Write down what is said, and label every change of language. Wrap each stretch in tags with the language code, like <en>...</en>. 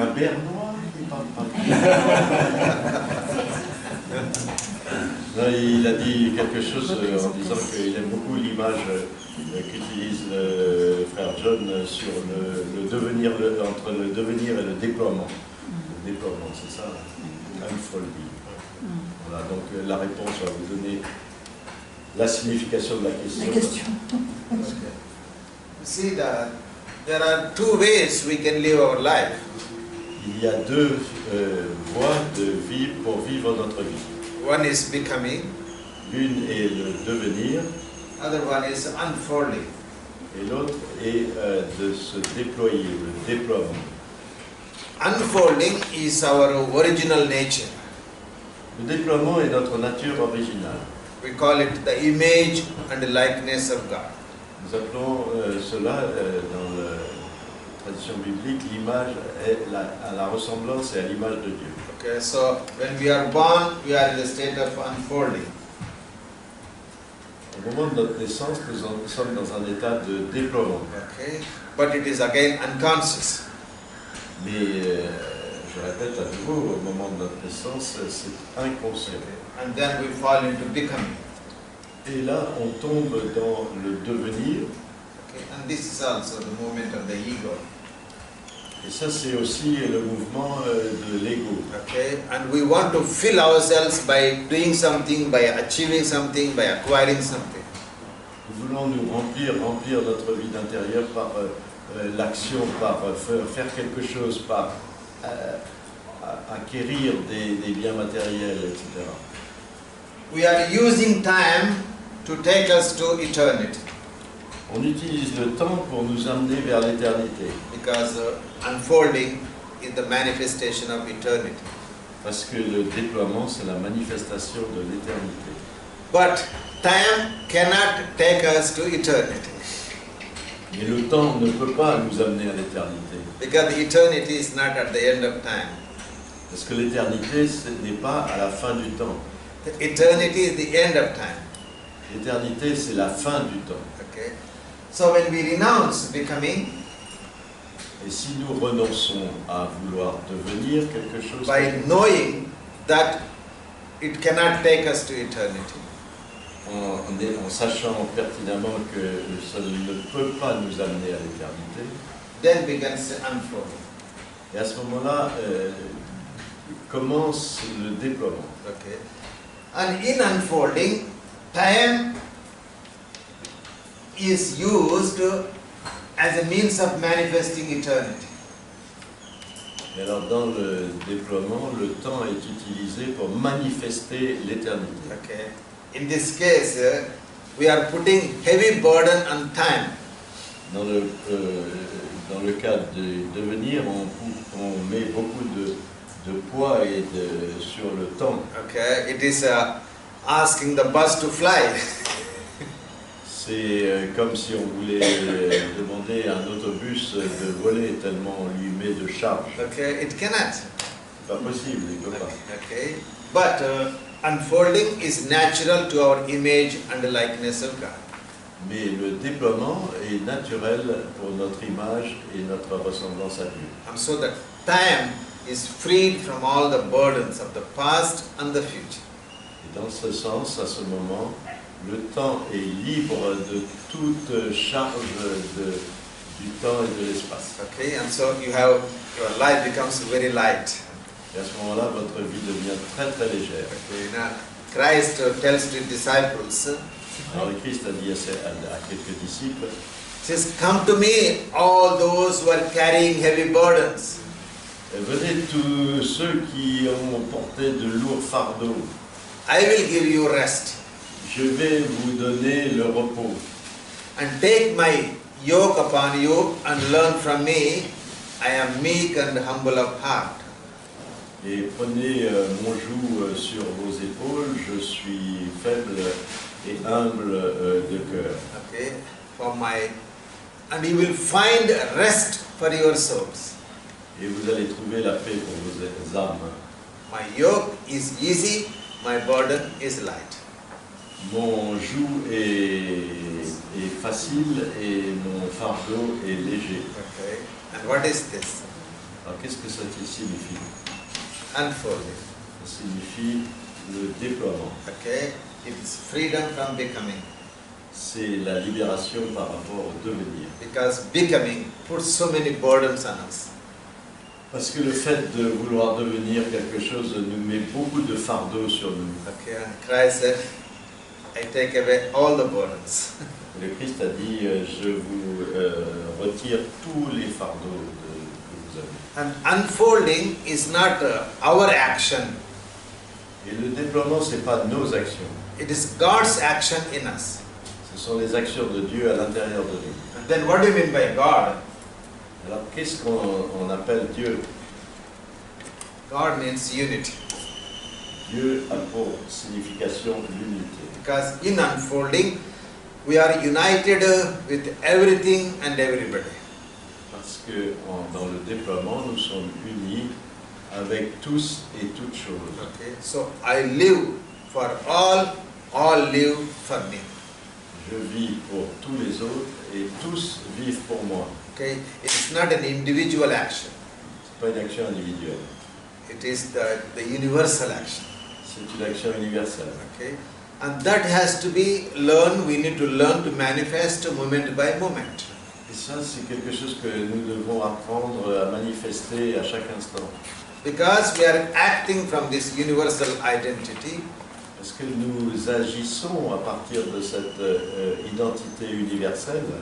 <fr>Un bernois, il parle pas Non, il a dit quelque chose en disant qu'il aime beaucoup l'image qu'utilise le frère John sur le devenir, entre le devenir et le déploiement. Le déploiement, c'est ça, unfolding. Voilà, donc la réponse va vous donner la signification de la question.</fr> <en>See, there are two ways we can live our life.</en> <fr>Il y a deux voies de vie pour vivre notre vie.</fr> <en>One is becoming,</en> <fr>L'une est le devenir,</fr> <en>other one is unfolding.</en> <fr>et l'autre est de se déployer, le déploiement.</fr> <en>Unfolding is our original nature.</en> <fr>Le déploiement est notre nature originale.</fr> <en>We call it the image and the likeness of God.</en> <fr>Nous appelons cela dans la tradition biblique, l'image est à la ressemblance et à l'image de Dieu.</fr> <en>Okay, so when we are born, we are in the state of unfolding.</en> <fr>Au moment de notre naissance, nous sommes dans un état de déploiement.</fr> <en>Okay, but it is again unconscious.</en> <fr>Mais je répète à nouveau, au moment de notre naissance, c'est inconscient.</fr> <en>And then we fall into becoming.</en> <fr>Et là, on tombe dans le devenir.</fr> <en>Okay, and this is also the movement of the ego.</en> <fr>Et ça, c'est aussi le mouvement de l'ego.</fr> <en>Okay, and we want to fill ourselves by doing something, by achieving something, by acquiring something.</en> <fr>Nous voulons nous remplir notre vie d'intérieur par l'action, par faire quelque chose, par acquérir des biens matériels, etc.</fr> <en>We are using time to take us to eternity,</en> <fr>On utilise le temps pour nous amener vers l'éternité.</fr> <en>because unfolding is the manifestation of eternity.</en> <fr>Parce que le déploiement, c'est la manifestation de l'éternité.</fr> <en>But time cannot take us to eternity,</en> <fr>Mais le temps ne peut pas nous amener à l'éternité.</fr> <en>because the eternity is not at the end of time.</en> <fr>Parce que l'éternité, ce n'est pas à la fin du temps.</fr> <en>The eternity is the end of time.</en> <fr>L'éternité, c'est la fin du temps.</fr> <en>Okay, so when we renounce becoming,</en> <fr>Et si nous renonçons à vouloir devenir quelque chose,</fr> <en>by knowing that it cannot take us to eternity,</en> <fr>en sachant pertinemment que ça ne peut pas nous amener à l'éternité,</fr> <en>then begins the unfolding.</en> <fr>et à ce moment-là, commence le déploiement.</fr> <en>Okay, and in unfolding, time is used as a means of manifesting eternity.</en> <fr>Et alors dans le déploiement, le temps est utilisé pour manifester l'éternité.</fr> <en>Okay, in this case, we are putting heavy burden on time.</en> <fr>Dans le cadre de devenir, on met beaucoup de poids sur le temps.</fr> <en>Okay, it is asking the bus to fly.</en> <fr>C'est comme si on voulait demander à un autobus de voler tellement on lui met de charge.</fr> <en>Okay, it cannot.</en> <fr>C'est pas possible, il ne peut pas.</fr> <en>Okay, but unfolding is natural to our image and the likeness of God.</en> <fr>Mais le déploiement est naturel pour notre image et notre ressemblance à Dieu.</fr> <en>And so that time is freed from all the burdens of the past and the future.</en> <fr>Et dans ce sens, à ce moment, le temps est libre de toute charge du temps et de l'espace.</fr> <en>Okay, and so your life becomes very light.</en> <fr>Et à ce moment-là, votre vie devient très très légère.</fr> <en>Okay, now Christ tells to disciples,</en> <fr>Alors le Christ a dit à quelques disciples,</fr> <en>says, "Come to me, all those who are carrying heavy burdens."</en> <fr>venez tous ceux qui ont porté de lourds fardeaux.</fr> <en>I will give you rest.</en> <fr>Je vais vous donner le repos.</fr> <en>And take my yoke upon you and learn from me. I am meek and humble of heart.</en> <fr>Et prenez mon joug sur vos épaules, je suis faible et humble de cœur.</fr> <en>Okay, and you will find rest for your souls.</en> <fr>Et vous allez trouver la paix pour vos âmes.</fr> <en>My yoke is easy, my burden is light.</en> <fr>Mon joug est facile et mon fardeau est léger.</fr> <en>Okay, and what is this?</en> <fr>Alors qu'est-ce que ça signifie?</fr> <en>Unfolding.</en> <fr>Ça signifie le déploiement.</fr> <en>Okay, it is freedom from becoming.</en> <fr>C'est la libération par rapport au devenir.</fr> <en>Because becoming puts so many burdens on us.</en> <fr>Parce que le fait de vouloir devenir quelque chose nous met beaucoup de fardeaux sur nous.</fr> <en>Okay, and Christ said, I take away all the burdens.</en> <fr>Le Christ a dit, je vous retire tous les fardeaux que vous avez.</fr> <en>And unfolding is not our action.</en> <fr>Et le déploiement, ce n'est pas nos actions.</fr> <en>It is God's action in us.</en> <fr>Ce sont les actions de Dieu à l'intérieur de nous.</fr> <en>And then what do you mean by God?</en> <fr>Alors, qu'est-ce qu'on appelle Dieu?</fr> <en>God means unity.</en> <fr>Dieu a pour signification l'unité.</fr> <en>Because in unfolding, we are united with everything and everybody.</en> <fr>Parce que dans le déploiement, nous sommes unis avec tous et toutes choses.</fr> <en>Okay, so I live for all live for me.</en> <fr>Je vis pour tous les autres et tous vivent pour moi.</fr> <en>Okay, it's not an individual action.</en> <fr>Ce n'est pas une action individuelle.</fr> <en>It is the universal action.</en> <fr>C'est une action universelle.</fr> <en>Okay, and that has to be learned. We need to learn to manifest moment by moment.</en> <fr>Et ça, c'est quelque chose que nous devons apprendre à manifester à chaque instant.</fr> <en>Because we are acting from this universal identity.</en> <fr>Parce que nous agissons à partir de cette identité universelle.</fr>